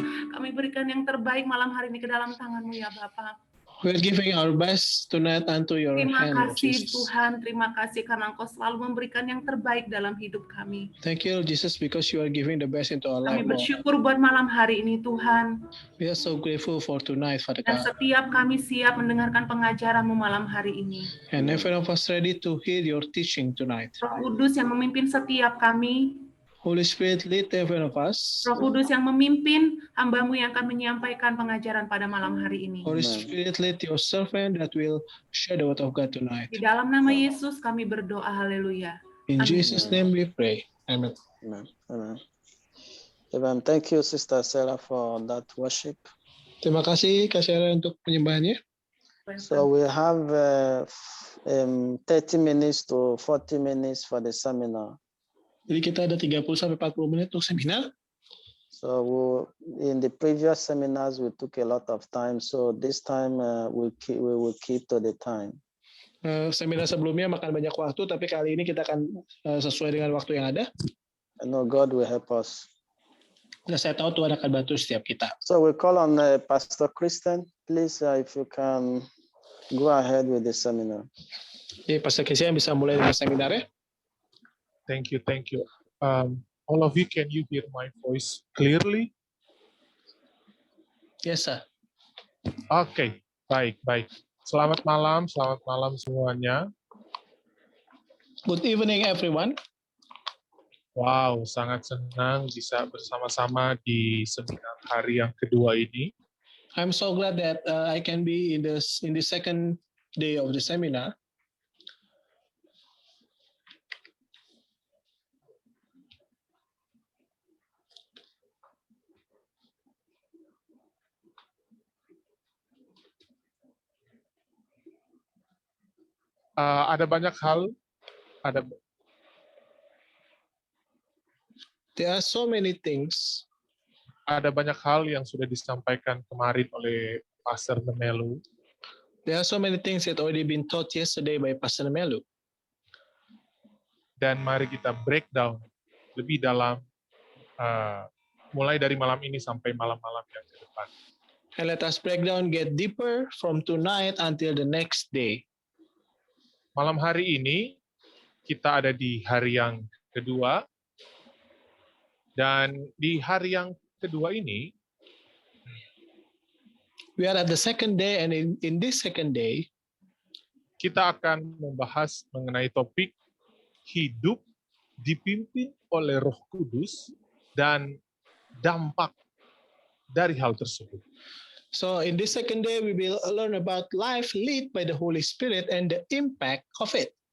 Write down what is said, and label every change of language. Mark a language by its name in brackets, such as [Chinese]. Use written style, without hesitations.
[Indonesian] Kami berikan yang terbaik malam hari ini ke dalam tangan-Mu ya Bapa. [English] We are giving our best tonight unto your [Indonesian] Terima [English] hand, Lord [Indonesian] kasih [English] Jesus. [Indonesian] Tuhan, terima kasih karena Engkau selalu memberikan yang terbaik dalam hidup kami. [English] Thank you, Lord Jesus, because you are giving the best into our [Indonesian] Kami [English] life, Lord. [Indonesian] bersyukur buat malam hari ini Tuhan. [English] We are so grateful for tonight, Father [Indonesian] Dan [English] God. [Indonesian] setiap kami siap mendengarkan pengajaran-Mu malam hari ini. [English] And every of us ready to hear your teaching tonight. [Indonesian] Roh Kudus yang memimpin setiap kami. [English] Holy Spirit, lead every of us. [Indonesian] Roh Kudus yang memimpin hamba-Mu yang akan menyampaikan pengajaran pada malam hari ini. [English] Holy Spirit, lead your servant that will share the word of God tonight. [Indonesian] Di dalam nama Yesus kami berdoa, haleluya. [English] In [Indonesian] Amin. [English] Jesus' name we pray. Amen. Amen. Amen. Amen. Thank you, Sister Sarah, for that worship. [Indonesian] Terima kasih Kak Sarah untuk penyembahannya. [English] So we have 30 minutes to 40 minutes for the seminar. [Indonesian] Jadi kita ada 30 sampai 40 menit untuk seminar. [English] So in the previous seminars, we took a lot of time. So this time we will keep to the time. [Indonesian] Seminar sebelumnya makan banyak waktu, tapi kali ini kita akan sesuai dengan waktu yang ada. [English] I know God will help us. [Indonesian] Dan saya tahu Tuhan akan bantu setiap kita. [English] So we call on Pastor Christian. Please, if you can go ahead with the seminar. [Indonesian] Jadi Pastor Christian bisa mulai dengan seminarnya. [English] Thank you, thank you. All of you, can you hear my voice clearly? Yes, sir. [Indonesian] Oke, baik. Selamat malam semuanya. [English] Good evening, everyone. [Indonesian] Wow, sangat senang bisa bersama-sama di seminar hari yang kedua ini. [English] I'm so glad that I can be in the second day of the seminar. [Indonesian] Ada banyak hal, ada [English] There are so many things. [Indonesian] banyak hal yang sudah disampaikan kemarin oleh Pastor Nemelu. [English] There are so many things that already been taught yesterday by Pastor Melu. [Indonesian] Dan mari kita breakdown lebih dalam, mulai dari malam ini sampai malam-malam yang ke depan. [English] And let us break down, get deeper from tonight until the next day. [Indonesian] Malam hari ini, kita ada di hari yang kedua, dan di hari yang kedua ini, [English] We are at the second day, and in this second day, [Indonesian] kita akan membahas mengenai topik hidup dipimpin oleh Roh Kudus dan dampak dari hal tersebut. [English] so in this second day, we will learn about life led by the Holy Spirit and the impact of it.